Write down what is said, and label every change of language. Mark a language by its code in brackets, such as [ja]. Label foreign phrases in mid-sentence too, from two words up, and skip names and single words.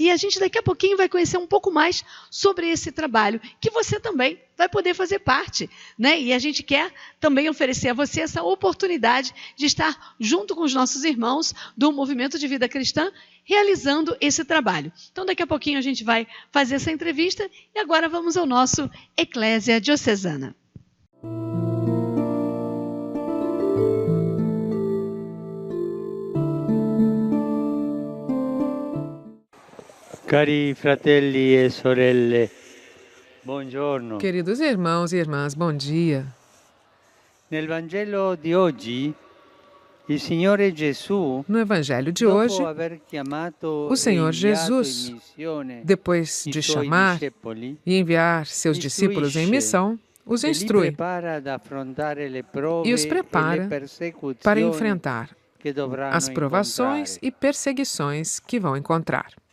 [pt] E a gente daqui a pouquinho vai conhecer um pouco mais sobre esse trabalho, que você também vai poder fazer parte, né? E a gente quer também oferecer a você essa oportunidade de estar junto com os nossos irmãos do Movimento de Vida Cristã, realizando esse trabalho. Então, daqui a pouquinho a gente vai fazer essa entrevista e agora vamos ao nosso Eclésia Diocesana. [it] Cari fratelli e sorelle, buongiorno. [pt] Queridos irmãos e irmãs, bom dia. [it] Nel Vangelo di oggi, il Signore Gesù, [pt] No Evangelho de hoje, o Senhor Jesus, depois de chamar e enviar seus discípulos em missão, os instrui e os prepara para enfrentar as provações e perseguições que vão encontrar.